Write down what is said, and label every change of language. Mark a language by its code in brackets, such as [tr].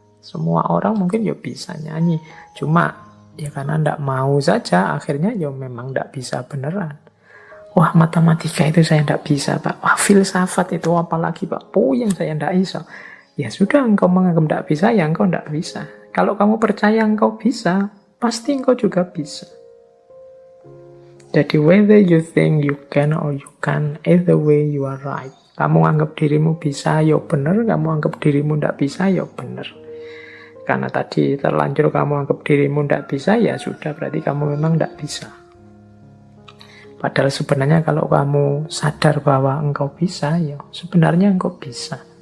[id] Semua orang mungkin ya bisa nyanyi. Cuma ya karena ndak mau saja, akhirnya ya memang ndak bisa beneran. Wah, matematika itu saya ndak bisa Pak. Wah, filsafat itu apalagi Pak. Puyeng saya ndak bisa. Ya sudah, engkau menganggap tidak bisa, ya engkau tidak bisa. Kalau kamu percaya engkau bisa, pasti engkau juga bisa. [en] Jadi whether you think you can or you can't, either way you are right. [id] Kamu anggap dirimu bisa, ya benar. Kamu anggap dirimu tidak bisa, ya benar. Karena tadi terlanjur kamu anggap dirimu tidak bisa, ya sudah, berarti kamu memang tidak bisa. Padahal sebenarnya kalau kamu sadar bahwa engkau bisa, ya sebenarnya engkau bisa.